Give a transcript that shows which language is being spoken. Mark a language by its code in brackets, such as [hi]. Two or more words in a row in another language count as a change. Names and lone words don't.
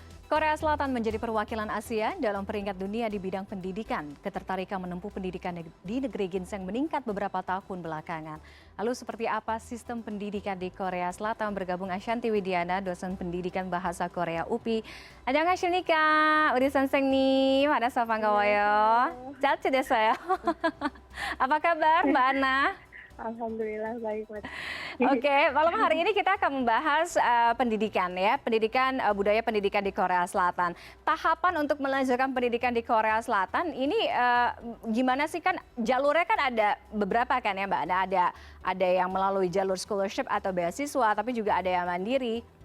[id] Korea Selatan menjadi perwakilan Asia dalam peringkat dunia di bidang pendidikan. Ketertarikan menempuh pendidikan di negeri ginseng meningkat beberapa tahun belakangan. Lalu seperti apa sistem pendidikan di Korea Selatan? Bergabung Ashanti Widiana, dosen pendidikan bahasa Korea UPI. [ko] 안녕하십니까? 우리 선생님, 만나서 반가워요. 짤치 됐어요. [id] Apa kabar, Mbak Ana? Alhamdulillah baik, Mas. Oke, malam hari ini kita akan membahas pendidikan ya, pendidikan budaya pendidikan di Korea Selatan. Tahapan untuk melanjutkan pendidikan di Korea Selatan ini gimana sih, kan jalurnya kan ada beberapa kan ya Mbak Ana, ada yang melalui jalur scholarship atau beasiswa, tapi juga ada yang mandiri.